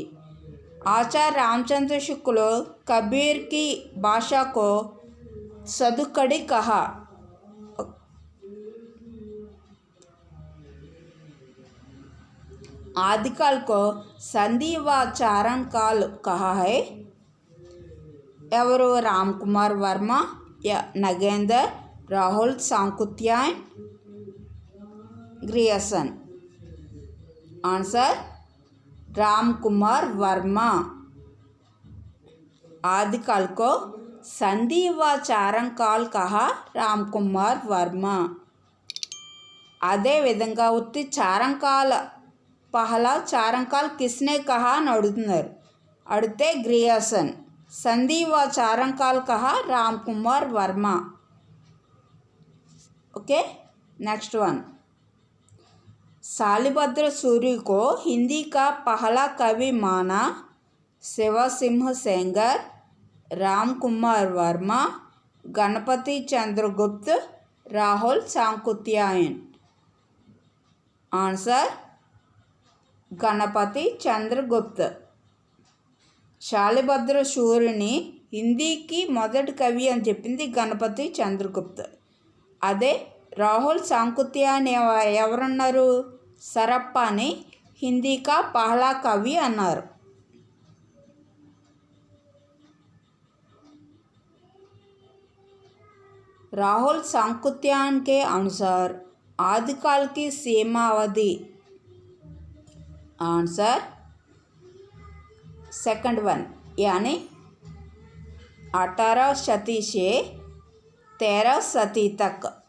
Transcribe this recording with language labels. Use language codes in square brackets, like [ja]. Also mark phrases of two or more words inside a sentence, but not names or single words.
[hi] आचार्य रामचंद्र शुक्ल कबीर की भाषा को सदुकड़ी कहा. आदिकाल को संधि व चारण काल कहा है. [te] ఎవరు? రామ్ కుమార్ వర్మ, నగేందర్, రాహుల్ సాంకుత్యాయన్, గ్రియसन. [hi] आंसर राम कुमार वर्मा. आदिकाल को संधि व चारण काल कहा राम कुमार वर्मा. [te] అదే విధంగా [hi] उत्ति चारणकाल पहला चारणकाल किसने कहा [te] అని అడుగుతున్నారు. అడిగితే గ్రియसन. [hi] संधि व चारणकाल कहा राम कुमार वर्मा. [en] okay, next one, [hi] शालिभद्र सूरी को हिंदी का पहला कवि माना. शिवसिंह सेंगर, राम कुमार वर्मा, गणपति चंद्रगुप्त, राहुल सांकुत्यायन. आंसर गणपति चंद्रगुप्त. [te] శాలిభద్ర సూరిని హిందీకి మొదటి కవి అని చెప్పింది గణపతి చంద్రగుప్త. అదే రాహుల్ సాంకుత్యాయన్ ఎవరన్నారు? సరప్పాని [hi] हिंदी का पहला कवि [te] అన్నారు. [hi] राहुल सांकुत्यायन के अनुसार आदिकाल की सीमावधि. आंसर [en] second one, [hi] यानी 18 शती से 13 शती तक.